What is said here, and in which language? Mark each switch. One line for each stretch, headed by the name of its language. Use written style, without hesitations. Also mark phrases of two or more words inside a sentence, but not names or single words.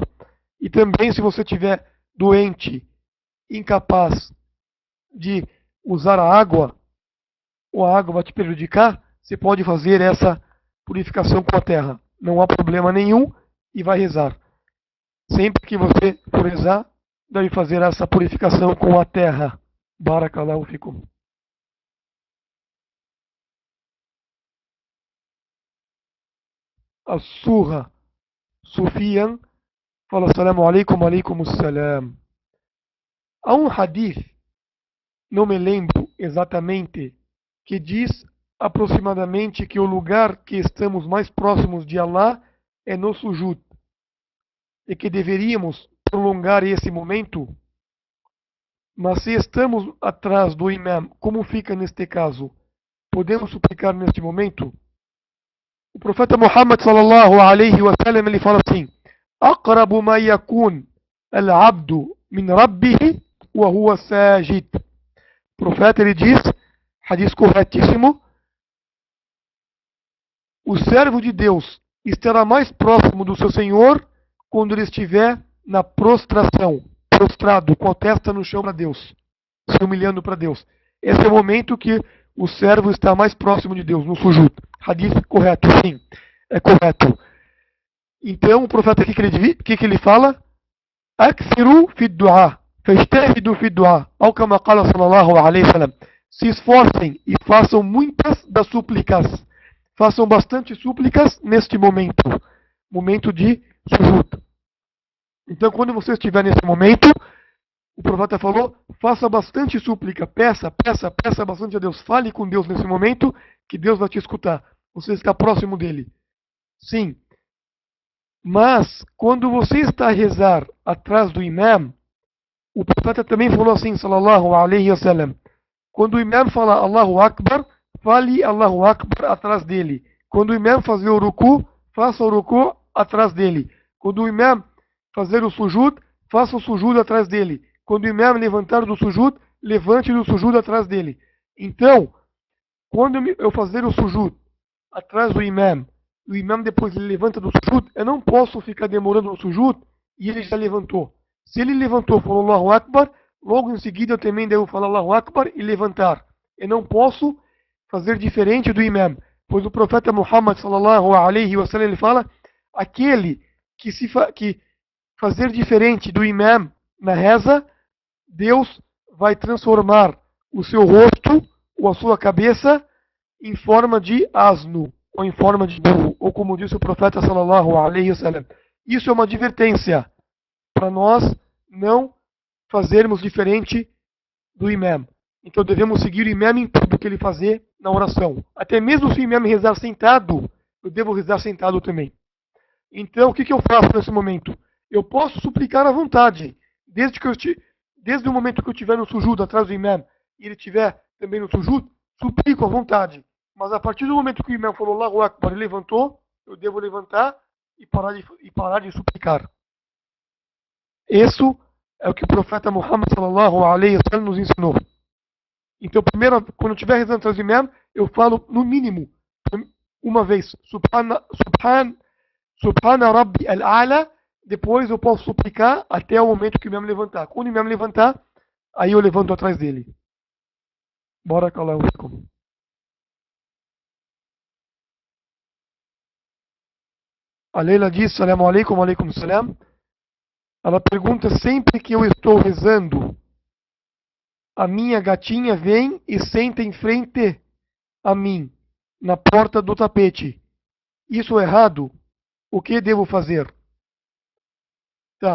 Portuguese: E também se você estiver doente, incapaz de usar a água, ou a água vai te prejudicar, você pode fazer essa purificação com a terra. Não há problema nenhum e vai rezar. Sempre que você for rezar, deve fazer essa purificação com a terra.
Arabic: بارك الله فيكم.
Portuguese: A surra Sufian fala
Arabic: السلام عليكم، عليكم السلام.
Portuguese: Há um hadith, não me lembro exatamente, que diz aproximadamente que o lugar que estamos mais próximos de Allah é no sujud e que deveríamos prolongar esse momento. Mas se estamos atrás do imam, como fica neste caso? Podemos suplicar neste momento? O profeta Muhammad
Arabic: صلى الله عليه وسلم
Portuguese: ele fala assim:
Arabic: "أقرب ما يكون العبد من ربه وهو ساجد."
Portuguese: O profeta ele diz, hadith corretíssimo, o servo de Deus estará mais próximo do seu Senhor quando ele estiver na prostração, prostrado, com a testa no chão para Deus, se humilhando para Deus. Esse é o momento que o servo está mais próximo de Deus, no sujud. Hadith correto, sim, é correto. Então, o profeta, o que ele fala?
Arabic: أكثروا في دعاء، فاجتهدوا في دعاء, ou كما قال صلى الله عليه وسلم.
Portuguese: Se esforcem e façam muitas das súplicas. Façam bastante súplicas neste momento, momento de sujud. Então, quando você estiver nesse momento, o profeta falou, faça bastante súplica, peça bastante a Deus, fale com Deus nesse momento, que Deus vai te escutar. Você está próximo dele. Sim. Mas, quando você está a rezar atrás do imam, o profeta também falou assim,
Arabic: صلى الله عليه وسلم,
Portuguese: quando o imam fala
Arabic: الله أكبر,
Portuguese: fale
Arabic: الله أكبر
Portuguese: atrás dele. Quando o imam fazer o ruku, faça o ruku atrás dele. Quando o imam fazer o sujud, faça o sujud atrás dele. Quando o imam levantar do sujud, levante do sujud atrás dele. Então, quando eu fazer o sujud atrás do imam, o imam depois ele levanta do sujud, eu não posso ficar demorando no sujud e ele já levantou. Se ele levantou e falou
Arabic: الله أكبر,
Portuguese: logo em seguida eu também devo falar
Arabic: الله أكبر
Portuguese: e levantar. Eu não posso fazer diferente do imam, pois o profeta Muhammad
Arabic: صلى الله عليه وسلم
Portuguese: ele fala, aquele que fazer diferente do imam na reza, Deus vai transformar o seu rosto ou a sua cabeça em forma de asno, ou em forma de burro, ou como disse o profeta
Arabic: صلى الله عليه وسلم.
Portuguese: Isso é uma advertência para nós não fazermos diferente do imam. Então devemos seguir o imam em tudo que ele fazer na oração. Até mesmo se o imam rezar sentado, eu devo rezar sentado também. Então o que eu faço nesse momento? Eu posso suplicar à vontade, desde o momento que eu estiver no sujud atrás do imam e ele estiver também no sujud, suplico à vontade. Mas a partir do momento que o imam falou
Arabic: الله أكبر
Portuguese: e levantou, eu devo levantar e parar de suplicar. Isso é o que o profeta Muhammad
Arabic: صلى الله عليه وسلم
Portuguese: nos ensinou. Então, primeiro, quando eu estiver rezando atrás do imam, eu falo no mínimo uma vez,
Arabic: سبحان ربي الأعلى,
Portuguese: depois eu posso suplicar até o momento que o imam levantar. Quando o imam levantar, aí eu levanto atrás dele.
Arabic: بارك الله فيكم.
Portuguese: A Leila diz,
Arabic: سلام عليكم، عليكم سلام.
Portuguese: Ela pergunta, sempre que eu estou rezando, a minha gatinha vem e senta em frente a mim, na porta do tapete. Isso é errado? O que devo fazer? Tá.